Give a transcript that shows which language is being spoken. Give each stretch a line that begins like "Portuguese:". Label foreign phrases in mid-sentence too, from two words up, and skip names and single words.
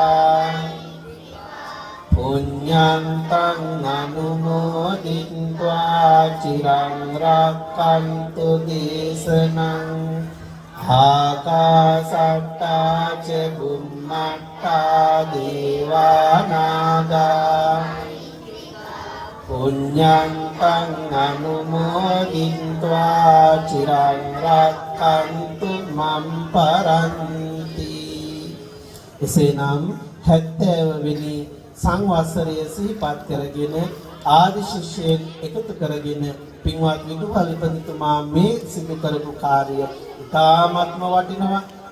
Pali: පුඤ්ඤන්තං අනුමෝදිत्वा චිරං රක්ඛන්තු දේශනං ආකාසට්ටා ච බුම්මට්ටා දේවා නාග පුඤ්ඤන්තං අනුමෝදිत्वा චිරං රක්ඛන්තු මම් පරන්ති.
Sinhala: එසේනම් 70 වෙනි සංවත්සරය සිහිපත් කරගෙන ආදි ශිෂ්‍යයන් එකතු කරගෙන පින්වත් විදුහල්පතිතුමා මේ සිදු කරපු කාර්යය ඉතාමත්ම වටිනවා.